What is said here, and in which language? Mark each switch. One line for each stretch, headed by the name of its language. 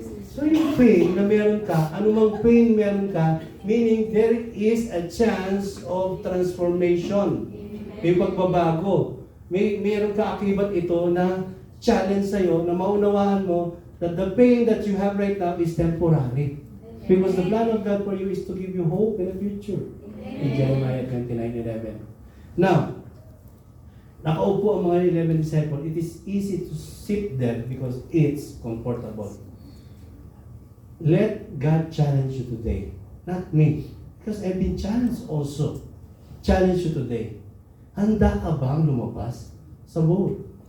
English: So
Filipino: yung pain na meron ka,
English: anumang pain meron ka, meaning there is a chance of transformation.
Filipino: May pagbabago. Meron ka akibat ito na challenge sa'yo, na maunawaan mo
English: that the pain that you have right now is temporary. Because the plan of God for you is to give you hope in the future. In Jeremiah 29:11.
Filipino: Now, nakaupo ang mga 11 disciples.
English: It is easy to sit there because it's comfortable. Let God challenge you today. Not me. Because I've been challenged also. Challenge you today.
Filipino: Handa ka bang lumabas sa boat?